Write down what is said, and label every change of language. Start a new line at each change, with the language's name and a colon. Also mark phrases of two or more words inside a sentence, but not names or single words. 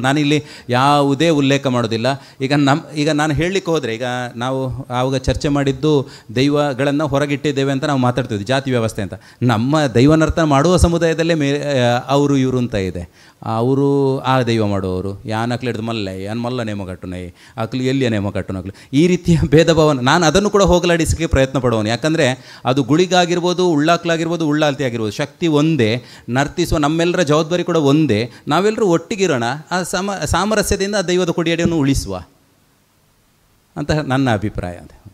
Kannada: ನಾನಿಲ್ಲಿ ಯಾವುದೇ ಉಲ್ಲೇಖ ಮಾಡೋದಿಲ್ಲ. ಈಗ ನಾನು ಹೇಳಲಿಕ್ಕೆ ಹೋದರೆ, ಈಗ ನಾವು ಆವಾಗ ಚರ್ಚೆ ಮಾಡಿದ್ದು ದೈವಗಳನ್ನು ಹೊರಗಿಟ್ಟಿದ್ದೇವೆ ಅಂತ ನಾವು ಮಾತಾಡ್ತಿದ್ವಿ, ಜಾತಿ ವ್ಯವಸ್ಥೆ ಅಂತ. ನಮ್ಮ ದೈವನರ್ಥ ಮಾಡುವ ಸಮುದಾಯದಲ್ಲೇ ಅವರು ಇವರು ಅಂತ ಇದೆ. ಅವರು ಆ ದೈವ ಮಾಡುವವರು
Tulu: ಯಾನಕ್ಲು ಹಿಡಿದು ಮಲ್ಲ ನೇಮ ಕಟ್ಟುನೈ ಅಕ್ಲು ಎಲ್ಲಿಯ ನೇಮ ಕಟ್ಟುನಕ್ಲು,
Kannada: ಈ ರೀತಿಯ ಭೇದ ಭಾವನ ನಾನು ಅದನ್ನು ಕೂಡ ಹೋಗಲಾಡಿಸೋಕ್ಕೆ ಪ್ರಯತ್ನ ಪಡುವನು. ಯಾಕಂದರೆ ಅದು ಗುಳಿಗಾಗಿರ್ಬೋದು, ಉಳ್ಳಾಕ್ಲಾಗಿರ್ಬೋದು, ಉಳ್ಳಾಲ್ತಿ ಆಗಿರ್ಬೋದು, ಶಕ್ತಿ ಒಂದೇ, ನರ್ತಿಸುವ ನಮ್ಮೆಲ್ಲರ ಜವಾಬ್ದಾರಿ ಕೂಡ ಒಂದೇ. ನಾವೆಲ್ಲರೂ ಒಟ್ಟಿಗಿರೋಣ, ಆ ಸಾಮರಸ್ಯದಿಂದ ಆ ದೈವದ ಕೊಡಿಯಡಿಯನ್ನು ಉಳಿಸುವ ಅಂತ ನನ್ನ ಅಭಿಪ್ರಾಯ. ಅಂತ